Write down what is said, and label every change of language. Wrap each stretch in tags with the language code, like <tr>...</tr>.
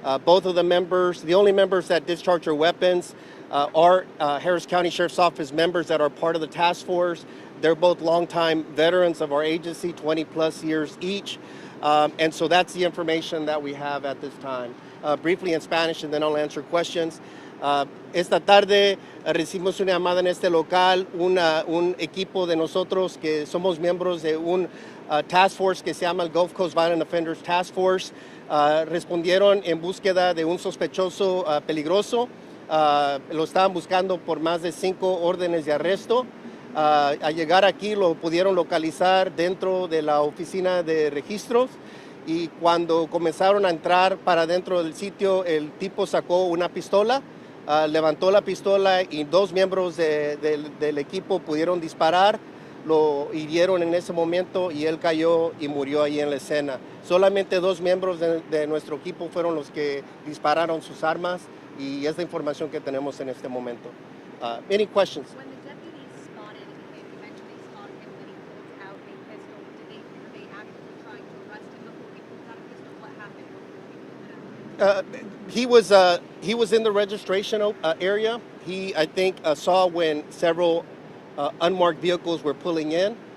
<en>Both of the only members that discharged their weapons are Harris County Sheriff's Office members that are part of the task force. They're both longtime veterans of our agency, 20 plus years each. And so that's the information that we have at this time. Briefly in Spanish, and then I'll answer questions.</en> <es>Esta tarde recibimos una llamada en este local, un equipo de nosotros que somos miembros de un task force que se llama el Gulf Coast Violent Offenders Task Force. Respondieron en búsqueda de un sospechoso peligroso. Lo estaban buscando por más de 5 órdenes de arresto. Al llegar aquí lo pudieron localizar dentro de la oficina de registros, y cuando comenzaron a entrar para dentro del sitio, el tipo sacó una pistola, levantó la pistola y 2 miembros del equipo pudieron disparar. Lo hirieron en ese momento y él cayó y murió ahí en la escena. Solamente 2 miembros de nuestro equipo fueron los que dispararon sus armas, y es la información que tenemos en este momento.</es> <en>Any questions? When the deputies eventually spotted him when he pulled out a pistol, were they actively trying to arrest him before he pulled out a pistol? What happened before he pulled it out? He was in the registration area. He, I think, saw when several unmarked vehicles were pulling in.</en>